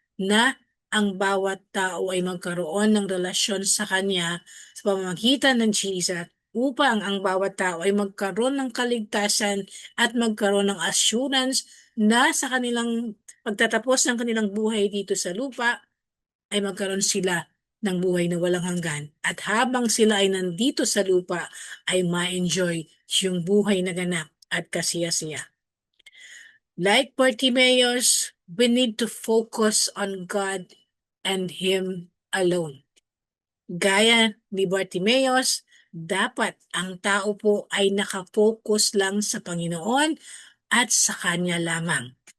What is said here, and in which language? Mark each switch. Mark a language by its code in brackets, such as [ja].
[tl] na ang bawat tao ay magkaroon ng relasyon sa Kanya sa pamamagitan ng Jesus upang ang bawat tao ay magkaroon ng kaligtasan at magkaroon ng assurance na sa kanilang pagtatapos ng kanilang buhay dito sa lupa ay magkaroon sila ng buhay na walang hanggan. At habang sila ay nandito sa lupa ay ma-enjoy yung buhay na ganap at kasiya-siya. [en] Like Bartimaeus, we need to focus on God and Him alone. [tl] Gaya ni Bartimaeus, dapat ang tao po ay nakafocus lang sa Panginoon at sa Kanya lamang.